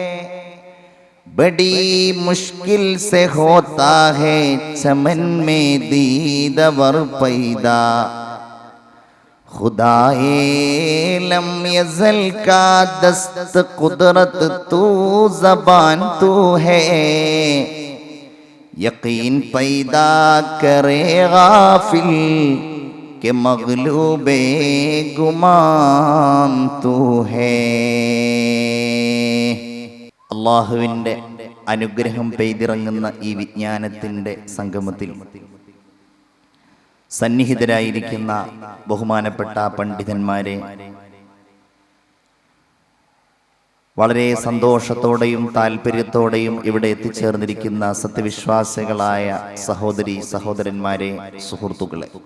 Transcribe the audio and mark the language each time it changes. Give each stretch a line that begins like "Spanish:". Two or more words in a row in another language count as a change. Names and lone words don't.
Urdu: بڑی مشکل سے ہوتا ہے چمن میں دیدور پیدا. خدائے لم یزل کا دست قدرت تو زبان تو ہے. یقین پیدا کرے غافل کے مغلوبے گمان تو ہے.
Malayalam: അള്ളാഹുവിൻ്റെ അനുഗ്രഹം പെയ്തിറങ്ങുന്ന ഈ വിജ്ഞാനത്തിൻ്റെ സംഗമത്തിൽ സന്നിഹിതരായിരിക്കുന്ന ബഹുമാനപ്പെട്ട പണ്ഡിതന്മാരെ, വളരെ സന്തോഷത്തോടെയും താല്പര്യത്തോടെയും ഇവിടെ എത്തിച്ചേർന്നിരിക്കുന്ന സത്യവിശ്വാസികളായ സഹോദരി സഹോദരന്മാരെ, സുഹൃത്തുക്കളെ,